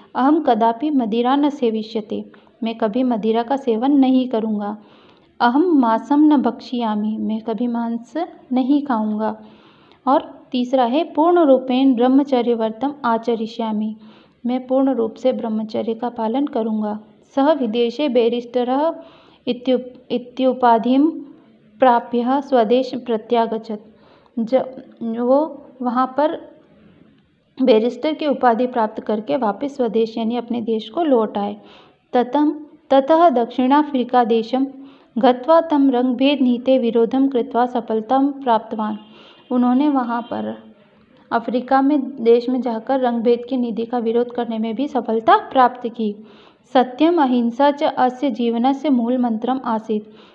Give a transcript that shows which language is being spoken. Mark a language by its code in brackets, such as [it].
[sa] अहम कदापि मदिरा न सेविष्यते। [hi] मैं कभी मदिरा का सेवन नहीं करूँगा। [sa] अहम मांसम न भक्षयामि। [hi] मैं कभी मांस नहीं खाऊंगा। और तीसरा है [sa] पूर्ण रूपेण ब्रह्मचर्यव्रतम आचरिष्यामि। [hi] मैं पूर्ण रूप से ब्रह्मचर्य का पालन करूंगा। [sa] सः विदेशे बैरिस्टरः इत्युपाधिं प्राप्य स्वदेश प्रत्यागच्छत्। [hi] वो वहाँ पर बैरिस्टर की उपाधि प्राप्त करके वापस स्वदेश यानी अपने देश को लौट आए। [sa] ततः दक्षिणाफ्रीका देशं गत्वा तं रंगभेद नीते विरोधं कृत्वा सफलता प्राप्तवान। [hi] उन्होंने वहाँ पर अफ्रीका में देश में जाकर रंगभेद की नीति का विरोध करने में भी सफलता प्राप्त की। [sa] सत्यम अहिंसा च अस्य जीवनस्य मूल मंत्रम आसीत्।